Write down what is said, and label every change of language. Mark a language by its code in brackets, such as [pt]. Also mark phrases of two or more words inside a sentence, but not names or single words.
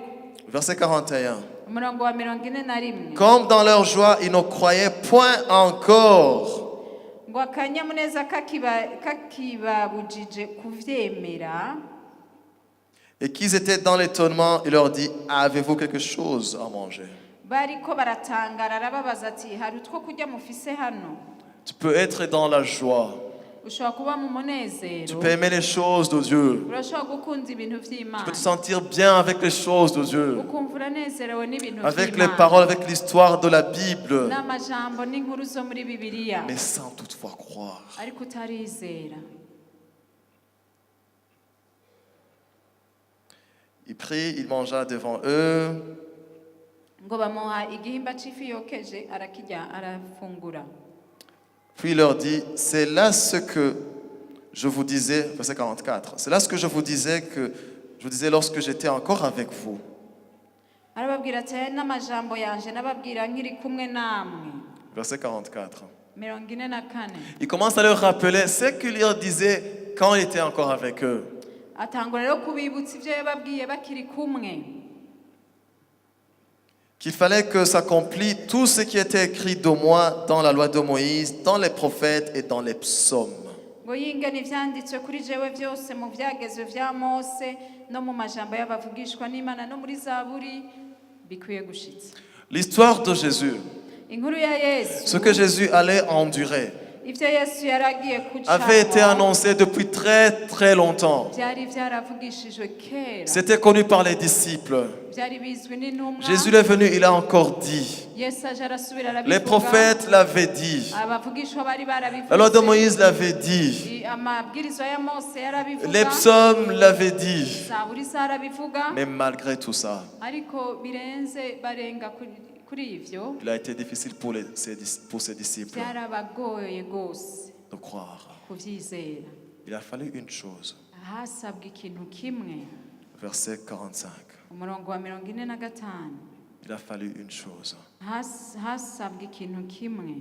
[fr] Verset 41. [rn] Umurongo wa 41. [fr] Comme dans leur joie, ils ne croyaient point encore. [rn] Ngo akanyamuneza kakibabujije kuvyemera. [fr] Et qu'ils étaient dans l'étonnement, il leur dit, avez-vous quelque chose à manger? [rn] Bariko baratangara arababaza ati hari utwo kurya mufise hano. [fr] Tu peux être dans la joie. [rn] Ushobora kuba mu [fr] Tu [rn] munezero. [fr] peux aimer les choses de Dieu. [rn] Urashobora gukunda ibintu [fr] Tu peux [rn] vy'Imana. [fr] te sentir bien avec les choses de Dieu. [rn] Ukumva uranezerewe n'ibintu [fr] Avec les [rn] vy'Imana. [fr] paroles, avec l'histoire de la Bible. [rn] N'amajambo n'inkuru zo muri Bibiliya. [fr] Mais sans toutefois croire. [rn] Ariko utarizera. [fr] Il prit, il mangea devant eux. [rn] Ngo bamuha igihimba c'ifi yokeje arakirya arafungura. [fr] Puis il leur dit, c'est là ce que je vous disais, verset 44, c'est là ce que je vous disais lorsque j'étais encore avec vous. [rn] Arababwira ati aya n'amajambo yanje nababwira nkiri kumwe namwe. [fr] Verset 44. 44. Il commence à leur rappeler ce qu'il leur disait quand il était encore avec eux. [rn] Atangura rero kubibutsa ivyo yababwiye bakiri kumwe. [fr] Qu'il fallait que s'accomplisse tout ce qui était écrit de moi dans la loi de Moïse, dans les prophètes et dans les psaumes. [rn] Ngo yingane ivyanditswe kuri jewe vyose mu vyagezwe vya Mose no mu majambo y'abavugishwa n'Imana no muri Zaburi bikwiye gushitsa. [fr] L'histoire de Jésus, [rn] Inkuru ya Yesu. [fr] ce que Jésus allait endurer, [rn] Ivyo Yesu yaragiye [fr] avait été [rn] kucamwa. [fr] annoncé depuis très très longtemps. [rn] Vyari vyaravugishijwe kera. [fr] C'était connu par les disciples. [rn] Vyari bizwi n'intumwa. [fr] Jésus est venu, il a encore dit. [rn] Yesu aje arasubira arabivuga. [fr] Les prophètes l'avaient dit. [rn] Abavugishwa bari barabivuze. [fr] La loi de Moïse l'avait dit. [rn] Amabwirizwa ya Mose yarabivuga. [fr] Les psaumes l'avaient dit. [rn] Zaburi zarabivuga. [fr] Mais malgré tout ça, [rn] Ariko birenze barenga kuri ivyo. [fr] il a été difficile pour ses disciples [rn] Byarabagoye gose [fr] de croire. [rn] kuvyizera. [fr] Il a fallu une chose. [rn] Hasabwa ikintu kimwe. [fr] Verset 45. [rn] Umurongo wa 45. [fr] Il a fallu une chose. [rn] Hasabwa ikintu kimwe.